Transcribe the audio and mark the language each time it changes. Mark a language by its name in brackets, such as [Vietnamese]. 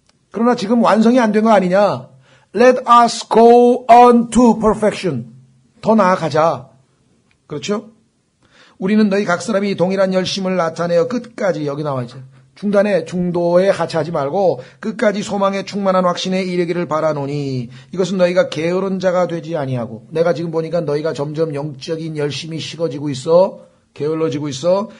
[Korean] 그러나 지금 완성이 안 된 거 아니냐. [English] Let us go on to perfection. [Korean] 더 나아가자. 그렇죠? 우리는 너희 각 사람이 동일한 열심을 나타내어 끝까지, 여기 나와 있죠. 중도에 하차하지 말고 끝까지 소망의 충만한 확신에 이르기를 바라노니 이것은 너희가 게으른 자가 되지 아니하고. 내가 지금 보니까 너희가 점점 영적인 열심이 식어지고 있어. 게을러지고 있어.